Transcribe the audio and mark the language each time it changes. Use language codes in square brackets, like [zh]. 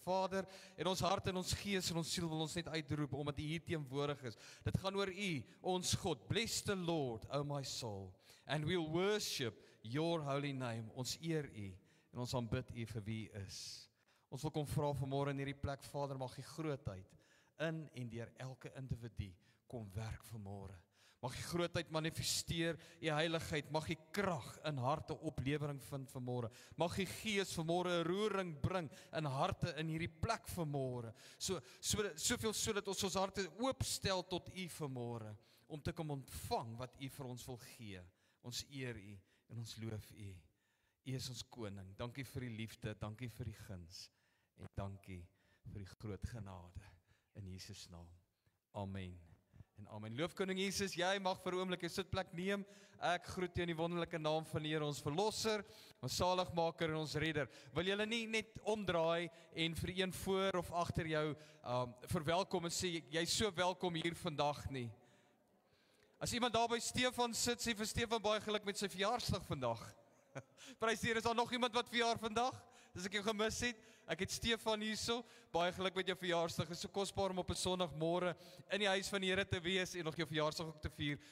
[af] Vader, en ons hart en ons gees en ons siel wil ons net uitroep, omdat U hier teenwoordig is. Dit gaan oor U, ons God. [en] Bless the Lord, O my soul, and we'll worship your holy name. [af] Ons eer U, en ons aanbid U vir wie U is. Ons wil kom vra vanmôre in hierdie plek, Vader, mag U grootheid in en deur elke individu kom werk vanmôre. Mag U grootheid manifesteer, U heiligheid, mag U krag in harte oplewering vind vanmôre. Mag U Gees vanmôre 'n roering bring in harte in hierdie plek vanmôre. Soveel sodat ons harte oopstel tot U vanmôre, om te kom ontvang wat U vir ons wil gee. Ons eer U en ons loof U. U is ons koning. Dankie vir die liefde, dankie vir die guns en dankie vir die groot genade in Jesus naam. Amen. En amen. Loofkoning Jesus, jy mag vir 'n oomblik 'n sitplek neem. Ek groet jou in die wonderlike naam van die Here, ons verlosser, ons saligmaker en ons redder. Wil julle nie net omdraai en vir een voor of agter jou verwelkom en sê jy's so welkom hier vandag nie? As iemand daar by Stefan sit, sê vir Stefan baie geluk met sy verjaarsdag vandag. Prys die Here, is daar nog iemand wat verjaar vandag? As ek jou gemis het, ek het Stefan hierso, baie geluk met jou verjaarsdag, is so kosbaar om op 'n Sondagmôre in die huis van die Here te wees en nog jou verjaarsdag ook te vier.